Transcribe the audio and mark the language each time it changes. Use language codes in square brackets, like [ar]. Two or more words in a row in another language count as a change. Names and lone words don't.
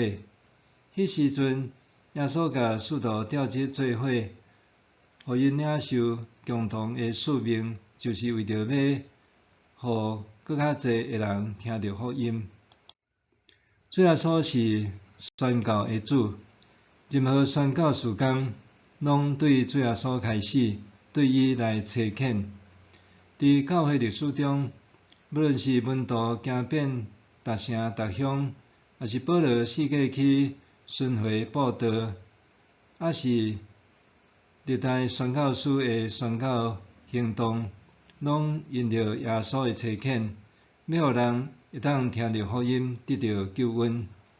[nan] 迄时阵，耶稣甲使徒召集做伙，互因领受共同诶使命，就是为着要互搁较侪诶人听到福音。主耶稣是宣教诶主，任何宣教事工，拢对主耶稣开始，对伊来差遣。伫教会历史中，无论是门徒行遍逐城逐乡，还是保罗世界去巡回布道，还是历代宣教师诶宣教行动，拢因着耶稣诶差遣，要互人会当听到福音，得到救恩。